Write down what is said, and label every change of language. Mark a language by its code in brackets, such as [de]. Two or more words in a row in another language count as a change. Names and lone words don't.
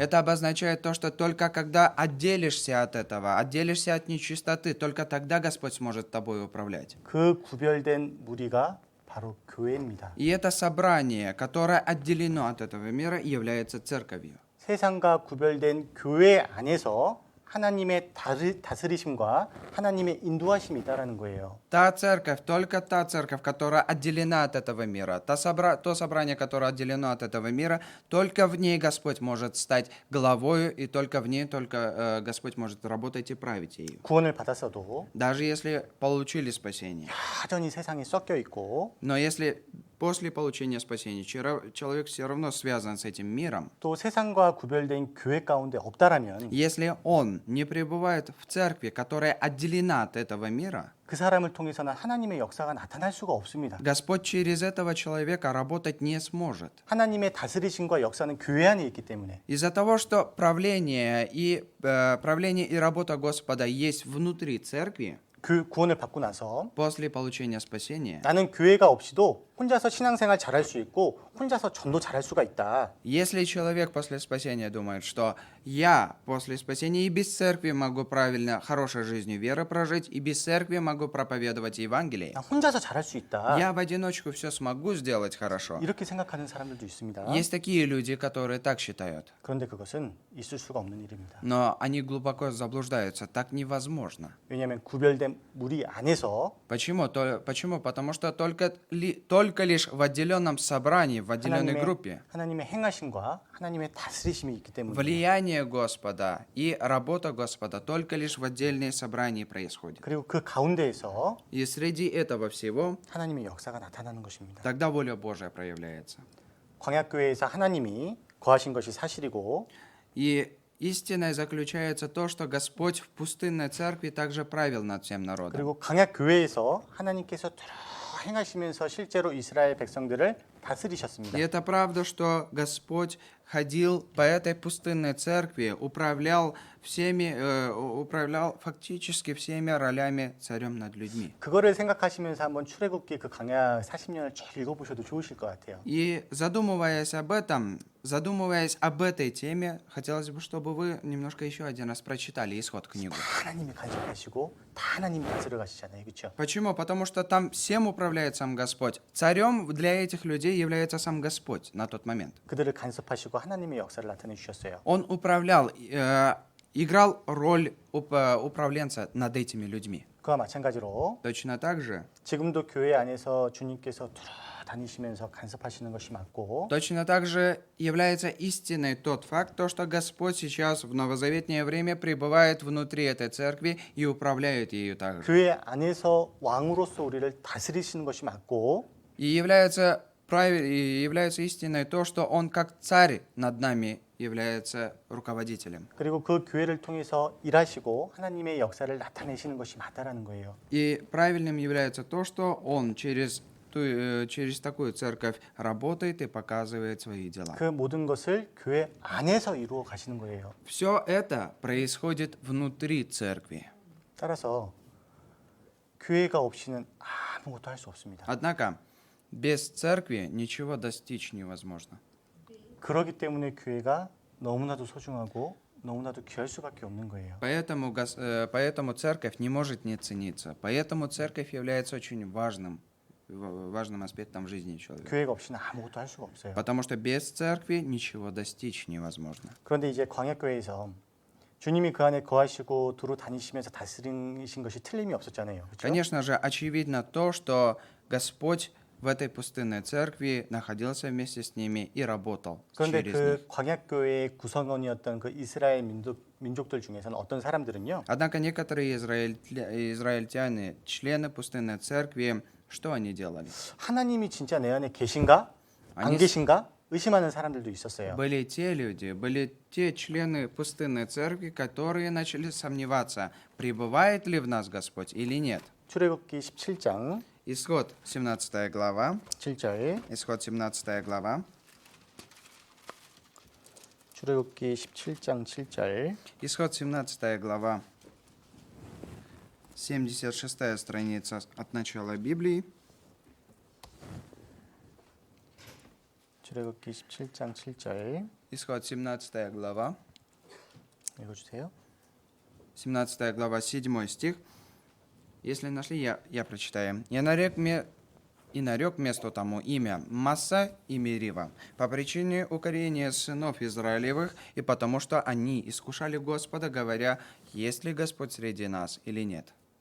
[ru] Это обозначает то, что только когда отделишься от этого, отделишься от нечистоты, только тогда Господь сможет тобой управлять. [ko] 그 구별된 무리가 바로 교회입니다. [ru] И это собрание, которое отделено от этого мира, является церковью. [ko] 세상과 구별된 교회 안에서 하나님의 다스리심과 하나님의 인도하심이 있다라는 거예요. [ru] Та церковь, только та церковь, которая отделена от этого мира, то собрание, которое отделено от этого мира, только в ней Господь может стать главою, и только в ней Господь может работать и править ею. [ko] 구원을 받았어도 [ru] Даже если получили спасение. [ko] 여전히 세상에 섞여 있고 [ru] Но если после получения спасения человек все равно связан с этим миром, [ko] 또 세상과 구별된 교회 가운데 없다라면 [ru] если он не пребывает в церкви, которая отделена от этого мира, [ko] 그 사람을 통해서는 하나님의 역사가 나타날 수가 없습니다. [ru] Господь через этого человека работать не сможет. [ko] 하나님의 다스리심과 역사는 교회 안에 있기 때문에 [ru] Из-за того, что правление и работа Господа есть внутри церкви, [ko] 그 구원을 받고 나서 [ru] после получения спасения, [ko] 나는 교회가 없이도 혼자서 신앙생활 잘할 수 있고 혼자서 전도 잘할 수가 있다. [ru] если человек после спасения думает, что я после спасения и без церкви могу правильно, хорошей жизнью веры прожить, и без церкви могу проповедовать Евангелие, [ko] 나 혼자서 잘할 수 있다. [ru] я в одиночку все смогу сделать хорошо. [ko] 이렇게 생각하는 사람들도 있습니다. [ru] Есть такие люди, которые так считают, [ko] 그런데 그것은 있을 수가 없는 일입니다. [ru] но они глубоко заблуждаются. Так невозможно. [ko] 왜냐하면 구별된 무리 안에서 [ru] Почему? Потому что только лишь в отделенном собрании, в отделенной группе, [ko] 하나님의 행하심과 하나님의 다스리심이 있기 때문에 [ru] влияние Господа и работа Господа только лишь в отдельные собрания происходит. [ko] 그리고 그 가운데에서 [ru] И среди этого всего [ko] 하나님의 역사가 나타나는 것입니다. [ru] тогда воля Божия проявляется. [ko] 광야교회에서 하나님이 거하신 것이 사실이고 [ru] И истиной заключается то, что Господь в пустынной церкви также правил над всем народом. [ko] 그리고 광야교회에서 하나님께서 행하시면서 실제로 이스라엘 백성들을 다스리셨습니다. [ru] И это правда, что Господь ходил по этой пустынной церкви, управлял фактически всеми ролями царем над людьми. [ko] 그거를 생각하시면서 한번 출애굽기 그 광야 40년을 쭉 읽어보셔도 좋으실 것 같아요. [ru] И задумываясь об этом, задумываясь об этой теме, хотелось бы, чтобы вы немножко еще один раз прочитали исход книгу. [ko] 다 하나님이 간섭하시고 다 하나님이 다스려 가시잖아요. 그렇죠? [ru] Почему? Потому что там всем управляет сам Господь. Царем для этих людей является сам Господь на тот момент. [ko] 그들을 간섭하시고 하나님의 역사를 나타내 주셨어요. [ru] Он управлял, играл роль управленца над этими людьми. [ko] 그와 마찬가지로 [ru] Точно так же, [ko] 지금도 교회 안에서 주님께서 다니시면서 간섭하시는 것이 맞고 [ru] точно так же является истиной тот факт, то, что Господь сейчас в новозаветнее время пребывает внутри этой церкви и управляет ею также. [ko] 교회 안에서 왕으로서 우리를 다스리시는 것이 맞고 [ru] И является истиной то, что Он как царь над нами является руководителем. [ko] 그리고 그 교회를 통해서 일하시고 하나님의 역사를 나타내시는 것이 맞다라는 거예요. [ru] И правильным является то, что Он через такую церковь работает и показывает свои дела. [ko] 그 모든 것을 교회 안에서 이루어 가시는 거예요. [ru] Все это происходит внутри церкви. [ko] 따라서 교회가 없이는 아무것도 할 수 없습니다. [ru] Однако, без церкви ничего достичь невозможно. [ko] 그렇기 때문에 교회가 너무나도 소중하고 너무나도 귀할 수밖에 없는 거예요. [ru] Поэтому церковь не может не цениться. Поэтому церковь является очень важным аспектом в жизни человека. [ko] 교회가 없이는 아무것도 할 수가 없어요. [ru] Потому что без церкви ничего достичь невозможно. [ko] 그런데 이제 광야교회에서 주님이 그 안에 거하시고 두루 다니시면서 다스리신 것이 틀림이 없었잖아요. 그렇죠? [ru] Конечно же, очевидно то, что Господь в этой пустынной церкви находился вместе с ними и работал [ko] 그런데 [ru] через [ko] 그 [ru] них. [ko] 광야교회의 구성원이었던 그 이스라엘 민족들 중에서는 어떤 사람들은요. [ru] Однако некоторые израильтяне, члены пустынной церкви, что они делали? [ko] 하나님이 진짜 내 안에 계신가? 안 아니, 계신가? 의심하는 사람들도 있었어요. [ru] Были те члены пустынной церкви, которые начали сомневаться, пребывает ли в нас Господь или нет. [ko] 출애굽기 17장 [ru] Исход 17 глава. [ko] 7절. [ru] Исход 17 глава. [ko] 출애굽기 17장 7절. [ru] Исход 17 глава. 76 страница от начала Библии. [ko] 출애굽기 17장 7절. [ru] Исход 17 глава. [ko] 읽어주세요. [ru] 17 глава, 7 стих. Если нашли, я прочитаю. «И нарек месту тому имя Масса и Мерива, по причине укорения сынов Израилевых, и потому что они искушали Господа, говоря, есть ли Господь среди нас или нет».